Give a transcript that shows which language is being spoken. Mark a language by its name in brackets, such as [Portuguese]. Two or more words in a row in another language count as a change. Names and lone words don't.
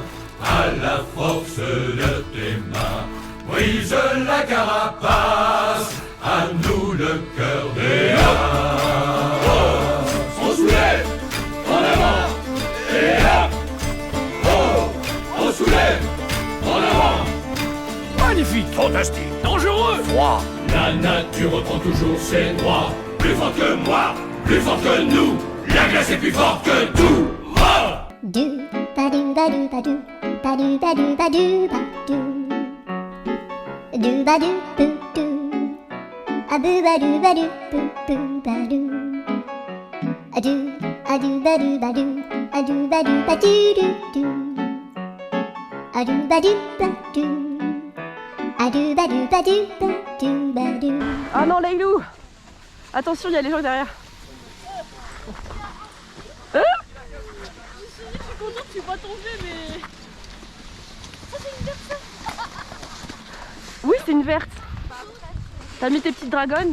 [French] À la force de tes mains, brise la carapace, à nous le cœur des on soulève, en avant, et hop, oh, on soulève, en avant. Magnifique, fantastique, dangereux, froid. La nature reprend toujours ses droits. Plus forte que moi, plus forte que nous. La glace est plus forte que tout. Oh. Do ba do ba do ba do ba do ba do ba do ba do ba do boo doo a boo ba do ba do boo boo ba do a do ba do ba do a do ba do ba do do do a do ba do ba do a do ba do ba do ba do ba do. Ah non Leilou, attention il y a les gens derrière. Hein? Je suis contente que tu pas tombé, mais... Ça c'est une verte ça. Oui c'est une verte. T'as mis tes petites dragons?